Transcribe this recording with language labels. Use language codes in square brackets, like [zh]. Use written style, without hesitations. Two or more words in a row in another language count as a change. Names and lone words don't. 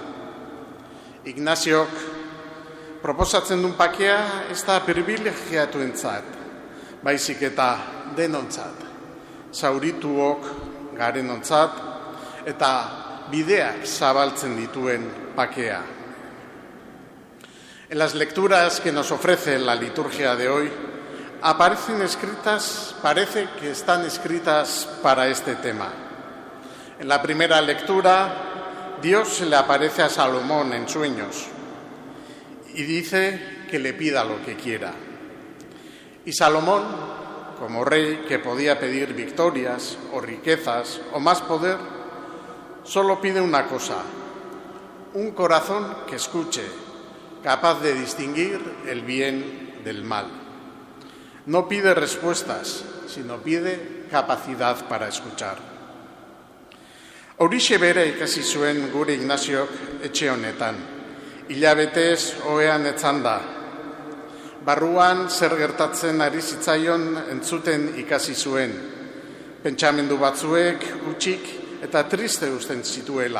[eu] Ignaziok proposatzen duen pakea ez da privilegiatuentzat, baizik eta denontzat, zaurituok garenontzat eta bideak zabaltzen dituen pakea. [es] En las lecturas que nos ofrece la liturgia de hoy, aparecen escritas, parece que están escritas para este tema. En la primera lectura, Dios se le aparece a Salomón en sueños y dice que le pida lo que quiera. Y Salomón, como rey que podía pedir victorias o riquezas o más poder, solo pide una cosa: un corazón que escuche, capaz de distinguir el bien del mal. No pide respuestas, sino pide capacidad para escuchar. [eu] Horixe bere ikasi zuen gure Ignaziok etxe honetan. Hilabetez ohean etzanda. Barruan zer gertatzen ari zitzaion entzuten ikasi zuen. Pentsamendu batzuek utzik eta triste uzten zituela.